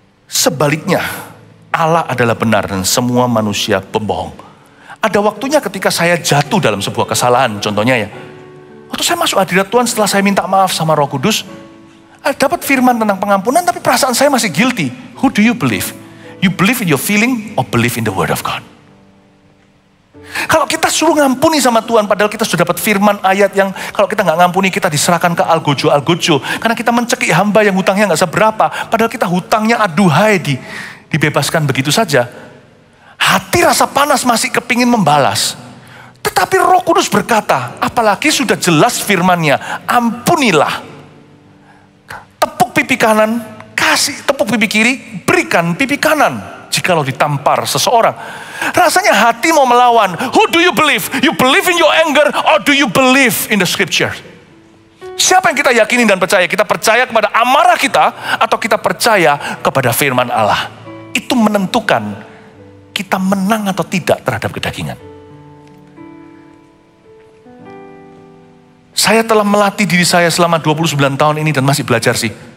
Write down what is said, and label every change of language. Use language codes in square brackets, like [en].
[id] Sebaliknya, Allah adalah benar dan semua manusia pembohong. Ada waktunya ketika saya jatuh dalam sebuah kesalahan, contohnya ya. Waktu saya masuk hadirat Tuhan setelah saya minta maaf sama Roh Kudus, dapat firman tentang pengampunan tapi perasaan saya masih guilty. [en] Who do you believe? You believe in your feeling or believe in the word of God? [id] Kalau kita suruh ngampuni sama Tuhan padahal kita sudah dapat firman ayat yang kalau kita nggak ngampuni kita diserahkan ke algojo. Karena kita mencekik hamba yang hutangnya nggak seberapa. Padahal kita hutangnya aduhai dibebaskan begitu saja. Hati rasa panas masih kepingin membalas. Tetapi Roh Kudus berkata, apalagi sudah jelas firman-Nya, ampunilah. Tepuk pipi kanan, kasih tepuk pipi kiri, berikan pipi kanan. Jikalau ditampar seseorang. Rasanya hati mau melawan. [en] Who do you believe? You believe in your anger or do you believe in the scripture? [id] Siapa yang kita yakini dan percaya? Kita percaya kepada amarah kita atau kita percaya kepada firman Allah? Itu menentukan kita menang atau tidak terhadap kedagingan. Saya telah melatih diri saya selama 29 tahun ini dan masih belajar sih.